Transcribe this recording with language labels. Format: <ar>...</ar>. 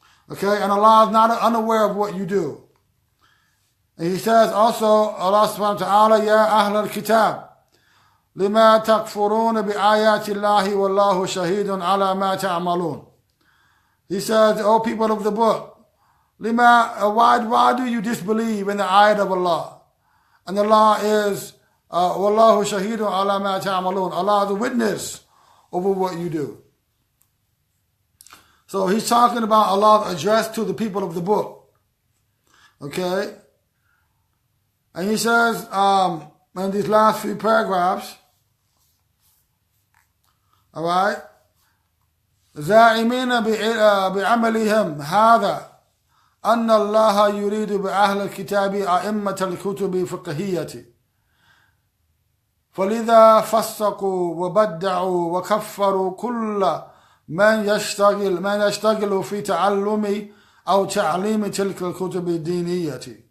<en>Okay, and Allah is not unaware of what you do. And he says also, Allah subhanahu wa ta'ala,</en> <ar>Ya Ahl al-Kitab, لما تكفرون بآيات الله والله شهيد على ما تعملون.</ar> <en>He says, O people of the book, why do you disbelieve in the ayat of Allah? And Allah is</en> <ar>والله شهيد على ما تعملون.</ar> <en>Allah is a witness over what you do. So he's talking about Allah's address to the people of the book. Okay? And he says in these last few paragraphs, all right,</en> <ar>زاعمين بعملهم هذا أن الله يريد بأهل الكتاب أئمة الكتب فقهية فلذا فسقوا وبدعوا وكفروا كل من يشتغل في تعلم أو تعليم تلك الكتب الدينية.</ar>